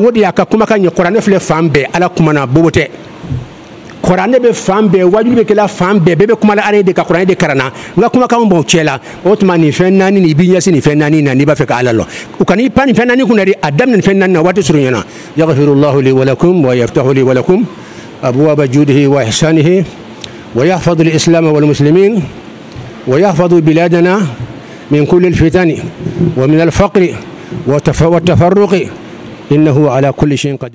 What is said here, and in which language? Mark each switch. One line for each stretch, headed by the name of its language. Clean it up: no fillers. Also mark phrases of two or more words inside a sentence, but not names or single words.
Bambara: o de y'a ka kumakan ɲɛ kuranɛ filɛ fan bɛɛ ala kumana bobo tɛ kuranɛ bɛ fan bɛɛ wajibi bɛ kɛla fan bɛɛ bɛɛ bɛ kuma la ala de ka kuranɛ de karanna n ka kumakanw b'o cɛ la o tuma nin fɛn naani nin i b'i ɲɛsin nin fɛn naani na n'i b'a fɛ ka ala lɔ u ka n'i pan nin fɛn naani kunna de a daminɛ nin fɛn naani na waati surunyana
Arabic: يغفر الله لي ولكم ويفتح لي ولكم أبواب جوده وإحسانه ويحفظ الإسلام والمسلمين ويحفظ بلادنا من كل الفتن ومن الفقر والتفرق إنه على كل شيء قدير